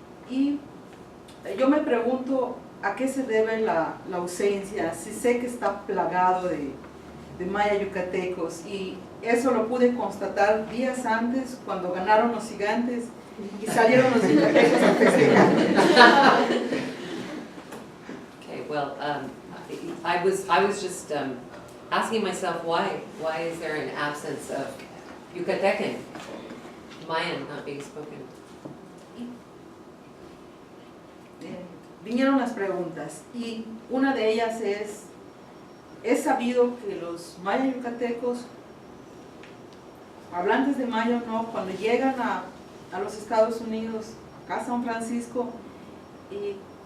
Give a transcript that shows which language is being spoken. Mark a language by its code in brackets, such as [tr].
[es] Y yo me pregunto a qué se debe la ausencia, si sé que está plagado de maya yucatecos, y eso lo pude constatar días antes cuando ganaron los gigantes y salieron los yucatecos a festejar. [en] Okay, well, I was just asking myself why is there an absence of Yucatecan, Mayan not being spoken? [es] Vinieron las preguntas y una de ellas es sabido que los maya yucatecos, hablantes de maya o no, cuando llegan a los Estados Unidos, acá a San Francisco, y